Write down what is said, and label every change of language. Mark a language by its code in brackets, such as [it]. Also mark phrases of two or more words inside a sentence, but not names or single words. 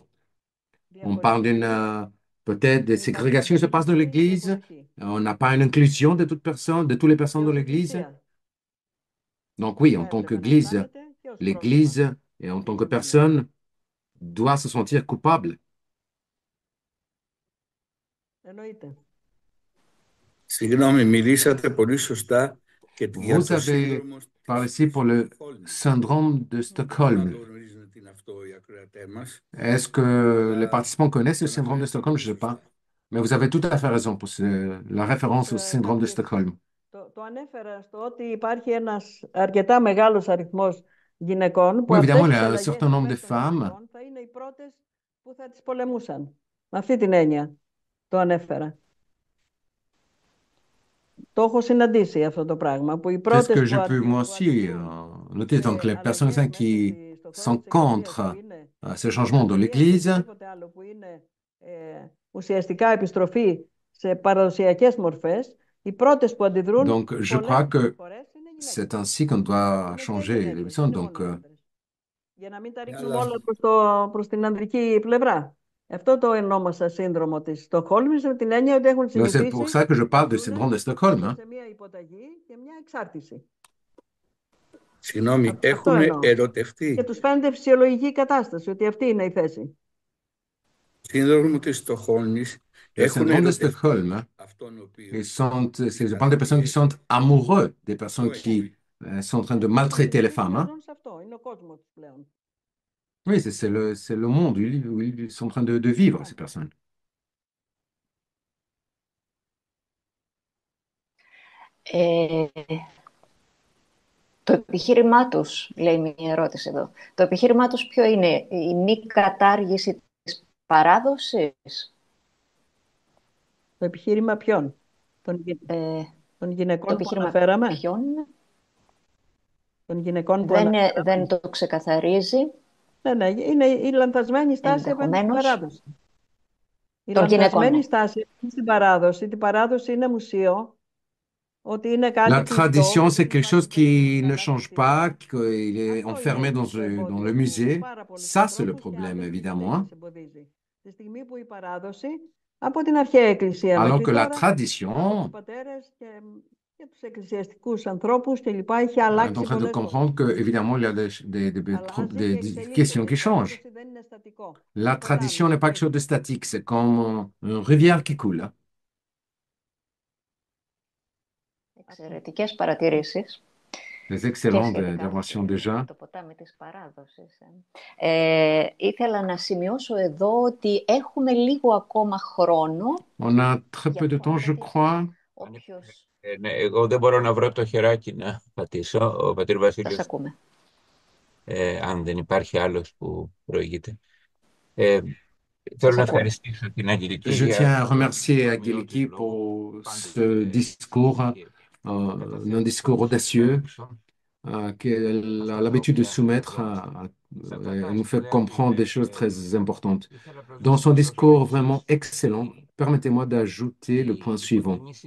[fr] On parle peut-être des ségrégations qui se passent dans l'Église. On n'a pas une inclusion de toutes personnes, de toutes les personnes dans l'Église. Donc oui, en tant qu'Église, l'Église et en tant que personne doit se sentir coupable. [el] Εννοείται. Συγγνώμη, μιλήσατε πολύ σωστά [fr] Vous avez parlé ici pour le syndrome de Stockholm. Est-ce que les participants connaissent le syndrome de Stockholm? Je ne sais pas. Mais vous avez tout à fait raison pour la référence au syndrome de Stockholm. [el] Το ανέφερα στο ότι υπάρχει ένας αρκετά μεγάλος αριθμός γυναικών που [fr] Oui, évidemment, [el] αυτές [fr] il y [el] τις [fr] a un [el] αλλαγές [fr] certain nombre de [el] υπέρ των [fr] femmes. [el] γυναικών θα είναι οι πρώτες που θα τις πολεμούσαν. Με αυτή την έννοια το ανέφερα. Το έχω συναντήσει αυτό το πράγμα, που οι [fr] C'est ce [el] πρώτες [fr] que [el] που [fr] je peux moi [el] που [fr] aussi [el] αντιδρούν [fr] noter. Donc, [el] σε [fr] les personnes [el] αλλαγές μέσα [fr] qui [el] στο χρόνο [fr] sont [el] της εκκλησίας που [fr] contre [el] είναι [fr] ces changements dans [el] μετανοία ή [fr] l'Église, [el] οτιδήποτε άλλο που είναι ουσιαστικά επιστροφή σε παραδοσιακές μορφές, οι πρώτες που αντιδρούν [fr] donc je crois que c'est ainsi qu'on doit changer les choses. Donc, [el] για να μην τα ρίχνουμε όλα προς την ανδρική πλευρά. Αυτό το ονόμασα σύνδρομο της Στοκχόλμης, με την έννοια ότι έχουν [fr] c'est [el] συνηθίσει [fr] pour ça que je parle du syndrome de Stockholm. [el] σε μια υποταγή και μια εξάρτηση. Συγγνώμη, Αυτό έχουν εννοώ. ερωτευτεί. Και τους φαίνεται φυσιολογική κατάσταση, ότι αυτή είναι η θέση. Σύνδρομο της Στοκχόλμης. [fr] Le syndrome de Stockholm, c'est je parle des personnes qui sont amoureux, des personnes qui sont en train de maltraiter les femmes. Hein. [el] Σε αυτό είναι ο κόσμος πλέον. [fr] Oui, c'est le monde où ils sont en train de vivre, ces personnes. [el] Το επιχείρημά τους, λέει μια ερώτηση εδώ, το επιχείρημά τους ποιο είναι, η μη κατάργηση της παράδοσης? Το επιχείρημα ποιον? Των γυναικών που αναφέραμε? Ποιον? Των γυναικών που αναφέραμε. Δεν το ξεκαθαρίζει. Ναι, είναι η λανθασμένη στάση απέναντι στην παράδοση. Η λανθασμένη στάση στην παράδοση. Την παράδοση είναι μουσείο. [fr] La tradition, c'est quelque chose qui ne change pas, qu'il est enfermé dans le musée. Ça, c'est le problème, évidemment. Hein. Alors que la tradition, on est en train de comprendre qu'évidemment, il y a des questions qui changent. La tradition n'est pas quelque chose de statique, c'est comme une rivière qui coule. [el] Εξαιρετικές παρατηρήσεις. [fr] Les excellentes interventions déjà. [el] Το ποτάμι της παράδοσης. Ήθελα να σημειώσω εδώ ότι έχουμε λίγο ακόμα χρόνο. [fr] On a très peu de temps, je crois. [el] Ναι, εγώ δεν μπορώ να βρω το χεράκι να πατήσω. Ο πατήρ Βασίλειος. Σας ακούμε. Αν δεν υπάρχει άλλος που προηγείται. Θέλω να ευχαριστήσω την Αγγελική. [fr] Je tiens à remercier Agiliki pour ce discours, un discours audacieux qu'elle a l'habitude de soumettre. Elle nous fait comprendre des choses très importantes. Dans son discours vraiment excellent, permettez-moi d'ajouter le point suivant.